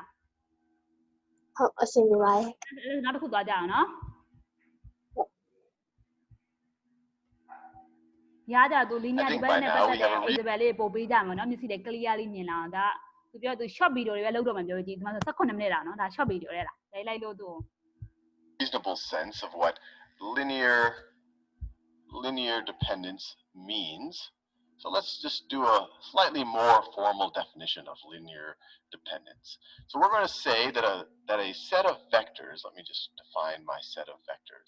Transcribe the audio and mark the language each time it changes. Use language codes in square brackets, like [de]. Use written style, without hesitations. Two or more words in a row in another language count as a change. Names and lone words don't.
[my] ဟုတ်အဆင်ပြေပါတယ် နောက်တစ်ခုသွားကြအောင်နော်ရကြသူ [en] linear dependent [my] နဲ့ပတ်သက်တဲ့ example လေးပို့ပေးကြမှာနော်မျက်စိနဲ့ clear လေးမြင်လာအောင်ဒါသူပြောသူ [en] short video [my] တွေပဲလုပ်တော့မှပြောကြည့်ဒီမှာဆို18မိနစ်တာနော်ဒါ [en] short video [my] လေးလားလိုက်လို့သူ [en] reasonable sense of what linear dependence means. So let's just do a slightly more formal definition of linear dependence. So we're going to say that a set of vectors, let me just define my set of vectors.